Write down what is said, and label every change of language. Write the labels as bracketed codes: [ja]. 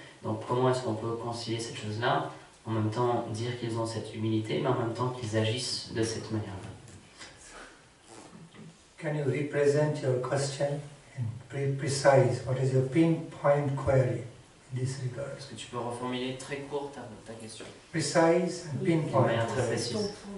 [fr] Donc comment est-ce qu'on peut concilier cette chose-là, en même temps dire qu'ils ont cette humilité, mais en même temps qu'ils agissent de cette manière-là? [en] Can you represent your question and be precise? What is your pinpoint query in this regard? [fr] Est-ce que tu peux reformuler très court ta question? [en] Precise and pinpoint. [fr] De manière très précise.